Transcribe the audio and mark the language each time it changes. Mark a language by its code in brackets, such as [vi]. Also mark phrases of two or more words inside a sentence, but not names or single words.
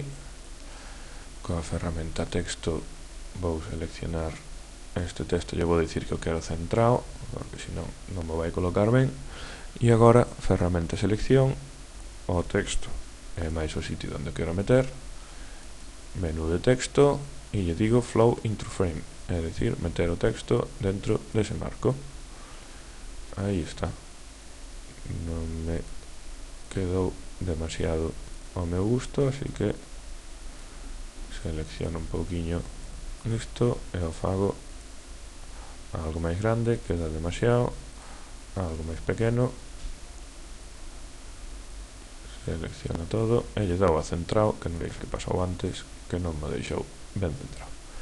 [gl] Coa ferramenta texto vou seleccionar este texto, lle vou dicir que o quero centrado, porque senón non me vai colocar ben, E agora, ferramenta selección, o texto é máis o sitio onde quero meter, menú de texto, e lle digo [en] flow into frame, [gl] é dicir, meter o texto dentro dese marco. Aí está. Non me quedou demasiado ao meu gusto, así que selecciono un pouquiño isto e o fago algo máis grande, queda demasiado, algo máis pequeno, selecciono todo e lle dou a centrado, que non veis que pasou antes, que non me deixou ben centrado.